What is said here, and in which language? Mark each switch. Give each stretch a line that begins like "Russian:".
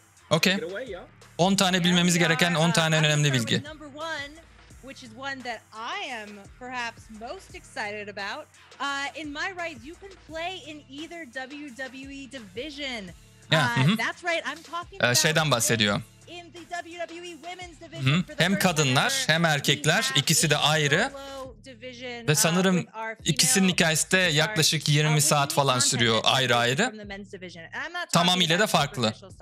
Turkish: Okay. 10 tane bilmemiz gereken 10 tane önemli bilgi.
English: Which is one that I am perhaps most excited about. In My Rise, you can play in either WWE division. That's right. I'm talking about
Turkish: şeyden bahsediyor.
English: In the WWE Women's Division.
Turkish: Hem kadınlar hem erkekler ikisi de ayrı. Ve sanırım ikisinin hikayesi de yaklaşık 20 saat falan sürüyor ayrı ayrı. Tamamıyla da farklı.